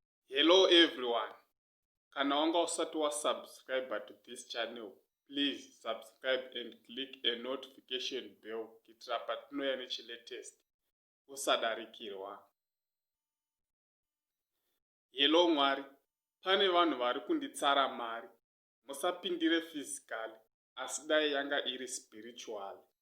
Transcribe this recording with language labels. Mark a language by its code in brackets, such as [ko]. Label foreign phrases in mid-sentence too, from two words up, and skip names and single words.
[en] Hello everyone. [sn] Kana wanga usati wasubscribe [en] to this channel, please subscribe and click a notification bell [sn] kuitira patinouya nechilatest usadarikirwa. Hello Mwari, pane vanhu vari kunditsara mari. Musapindire physical, asi dai yanga iri spiritual.